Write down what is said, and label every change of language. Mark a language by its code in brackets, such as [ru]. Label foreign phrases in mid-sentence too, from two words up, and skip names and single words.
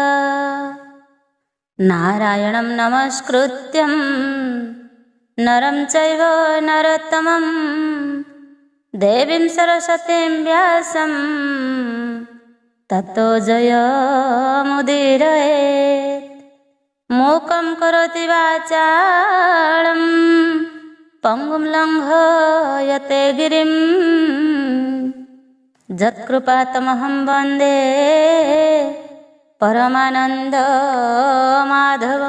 [sa] नारायणं नमस्कृत्यं नरं चैव नरोत्तमं देवीं सरस्वतीं व्यासं ततो जयमुदीरयेत्। मूकं करोति वाचालं पङ्गुं लङ्घयते गिरिं, यत्कृपातमहं वन्दे परमानंद माधवम।